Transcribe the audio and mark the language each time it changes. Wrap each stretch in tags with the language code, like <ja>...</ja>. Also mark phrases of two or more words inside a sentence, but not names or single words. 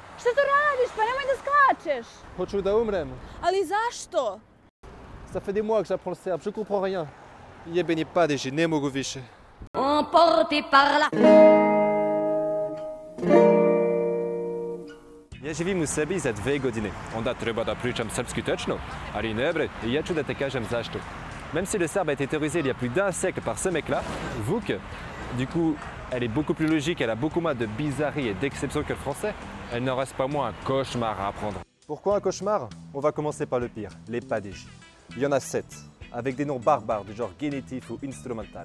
<sr>to radiš? Pa nemoj da skačeš. Hoću da umrem. Ali zašto?</sr> <fr>Ça fait des mois que j'apprends le serbe, je comprends rien.</fr> <sr>Jebeni padeži, ne mogu više.</sr> <fr>Emporté par la...</fr> <sr>Ja živim u Srbiji za 2 godine. Onda treba da pričam srpski tečno. Ali ne bre, ja ću da te kažem zašto.</sr> <fr>Même si le serbe a été théorisé il y a plus d'un siècle par ce mec-là, Vuk, du coup, elle est beaucoup plus logique, elle a beaucoup moins de bizarreries et d'exceptions que le français, elle n'en reste pas moins un cauchemar à apprendre. Pourquoi un cauchemar? On va commencer par le pire, les padeji. Il y en a 7, avec des noms barbares du genre génitif ou instrumental.</fr>